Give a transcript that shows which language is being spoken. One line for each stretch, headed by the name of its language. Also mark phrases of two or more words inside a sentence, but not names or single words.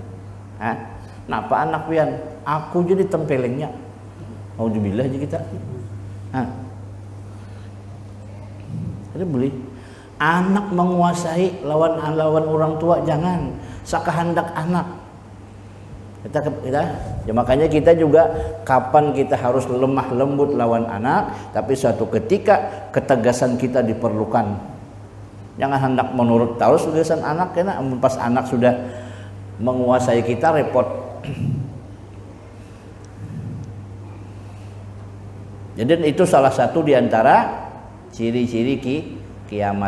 Banjar: Napa anak pian? Aku jadi tempelengnya. Auzubillah aja kita. Ada boleh. Anak menguasai lawan orang tua jangan. Sakahandak anak. Kita ya makanya kita juga kapan kita harus lemah lembut lawan anak, tapi suatu ketika ketegasan kita diperlukan. Jangan hendak menurut terus ketegasan anak, karena pas anak sudah menguasai kita repot. Jadi itu salah satu diantara ciri-ciri kiamat.